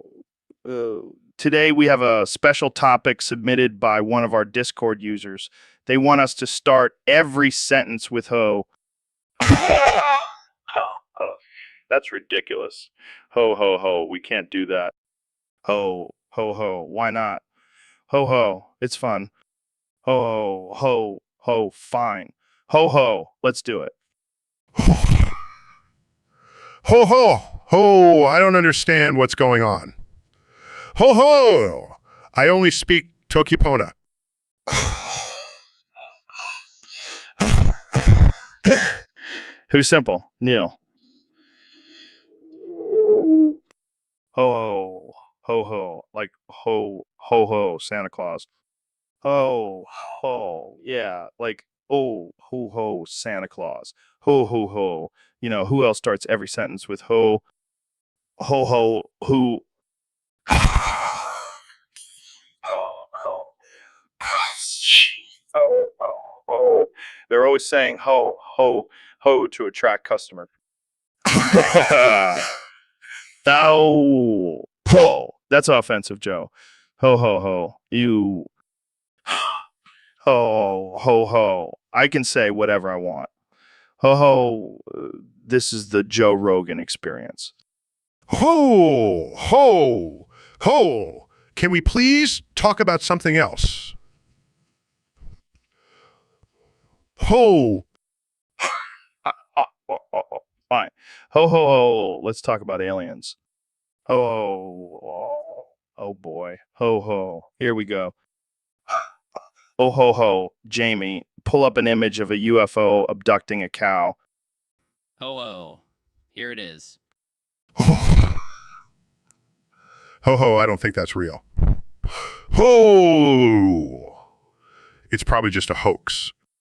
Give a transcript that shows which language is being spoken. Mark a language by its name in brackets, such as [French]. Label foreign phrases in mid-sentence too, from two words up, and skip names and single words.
[English] Today we have a special topic submitted by one of our Discord users. They want us to start every sentence with ho. That's ridiculous. Ho ho ho. We can't do that. Ho ho ho. Why not? Ho ho. It's fun. Ho ho ho ho. Fine. Ho ho. Let's do it. Ho ho! Ho! I don't understand what's going on. Ho ho! I only speak Tokipona. Who's simple? Neil. Ho ho ho ho. Like ho ho ho. Santa Claus. Ho ho. Yeah. Like Oh, ho ho, Santa Claus. Ho ho ho. You know, who else starts every sentence with ho ho who ho ho ho. They're always saying ho ho ho to attract customers. Oh, ho. That's offensive, Joe. Ho ho ho. You ho ho ho. I can say whatever I want. Ho ho. This is the Joe Rogan experience. Ho, ho, ho. Can we please talk about something else? Ho. Fine. Ho ho ho. Let's talk about aliens. Ho ho. Oh boy. Ho ho. Here we go. Oh ho ho. Jamie, pull up an image of a UFO abducting a cow. Ho ho. Here it is. Ho, ho, I don't think that's real. Ho. It's probably just a hoax.